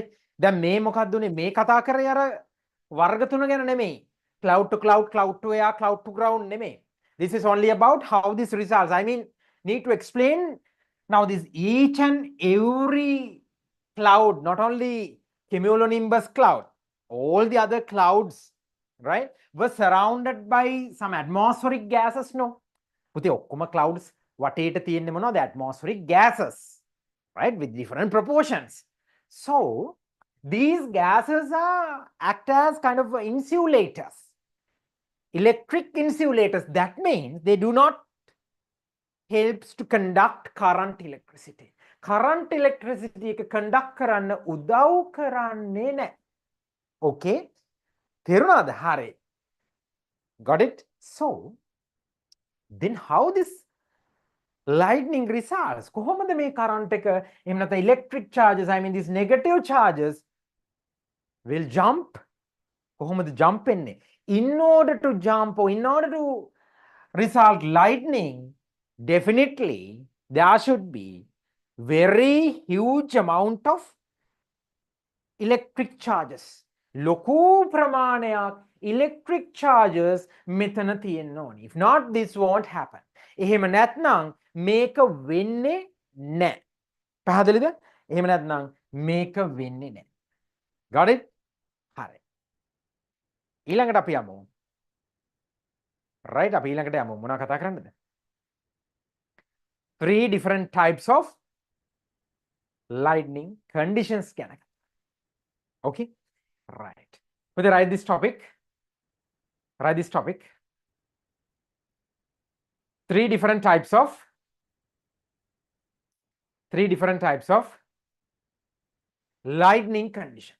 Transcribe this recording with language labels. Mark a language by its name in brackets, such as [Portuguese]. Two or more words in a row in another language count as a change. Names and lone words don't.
[Sinhala] දැන් මේ මොකක්ද උනේ? මේ කතා කරේ අර වර්ග තුන ගැන නෙමෙයි. [English] Cloud to cloud, cloud to air, cloud to ground නෙමෙයි. This is only about how this results. I mean, need to explain now this each and every cloud, not only cumulonimbus cloud, all the other clouds, right, were surrounded by some atmospheric gases, no? [Sinhala] පුතේ ඔක්කොම clouds වටේට තියෙන්නේ මොනවද? [English] atmospheric gases, right, with different proportions. So these gases act as kind of insulators, electric insulators. That means they do not helps to conduct current electricity. Current electricity [Sinhala] එක conduct කරන්න උදව් කරන්නේ නැහැ. Okay? තේරුණාද? හරි. [English] Got it? So then how this lightning results? [Sinhala] කොහොමද මේ current එක එහෙම නැත්නම් [English] electric charges, I mean these negative charges will jump. [Sinhala] කොහොමද jump වෙන්නේ? [English] In order to jump or in order to result lightning, definitely there should be very huge amount of electric charges. [Sinhala] ලොකු ප්‍රමාණයක් [English] electric charges [Sinhala] මෙතන තියෙන්න ඕනි. [English] If not, this won't happen. [Sinhala] එහෙම නැත්නම් මේක වෙන්නේ නැහැ. පැහැදිලිද? එහෙම නැත්නම් මේක වෙන්නේ නැහැ. [English] Got it? [Sinhala] හරි. ඊළඟට අපි යමු. Right, අපි ඊළඟට යමු. මොනවා කතා කරන්නද? [English] 3 different types of lightning conditions ගැන. Okay? Right. Would you write this topic? Write this topic. 3 different types of lightning conditions.